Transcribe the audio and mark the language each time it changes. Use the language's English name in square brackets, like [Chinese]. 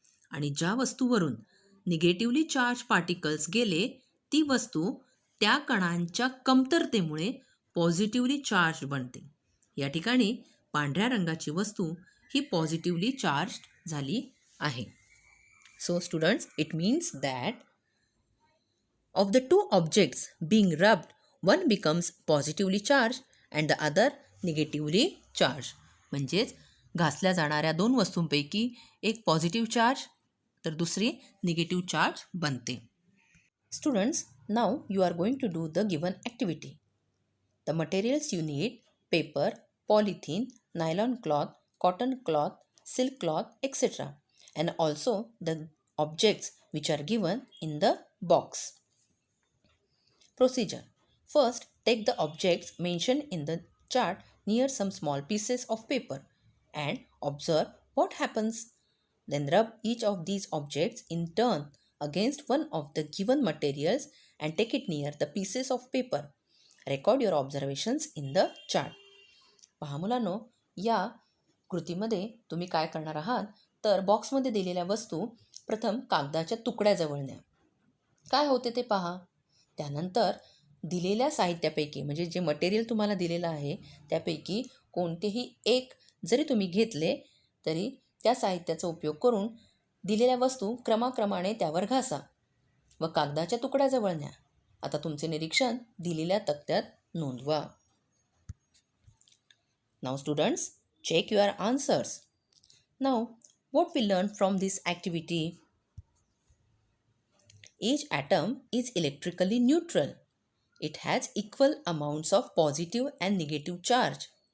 [Marathi] आणि ज्या वस्तूवरून negatively charge particles गेले ती वस्तू त्या कणांच्या कमतरतेमुळे पॉझिटिव्हली चार्ज बनते. या ठिकाणी पांढऱ्या रंगाची वस्तू ही पॉझिटिव्हली चार्ज झाली आहे. [English] So students, it means that of the two objects being rubbed, one becomes positively charged and the other negatively charged. [Marathi] म्हणजेच घासल्या जाणाऱ्या दोन वस्तूंपैकी एक पॉझिटिव्ह चार्ज तर दुसरी निगेटिव्ह चार्ज बनते. [English] Students, now you are going to do the given activity. The materials you need: paper, polythene, nylon cloth, cotton cloth, silk cloth, etc. and also the objects which are given in the box. Procedure: first, take the objects mentioned in the chart near some small pieces of paper and observe what happens. Then rub each of these objects in turn against one of the given materials and take it near the pieces of paper. Record your observations in the chart. [Marathi] पहा मुलांनो, या कृतीमध्ये तुम्ही काय करणार आहात तर बॉक्समध्ये दिलेल्या वस्तू प्रथम कागदाच्या तुकड्याजवळ न्या. काय होते ते पहा. त्यानंतर दिलेल्या साहित्यापैकी म्हणजे जे मटेरियल तुम्हाला दिलेलं आहे त्यापैकी कोणतेही एक जरी तुम्ही घेतले तरी त्या साहित्याचा उपयोग करून दिलेल्या वस्तू क्रमाक्रमाने त्यावर घासा व कागदाच्या तुकड्याजवळ न्या. आता तुमचे निरीक्षण दिलेल्या तक्त्यात नोंदवा. [English] Now students, check your answers. Now, what we learned from this activity? Each atom is electrically neutral. It has equal amounts of positive and negative charge.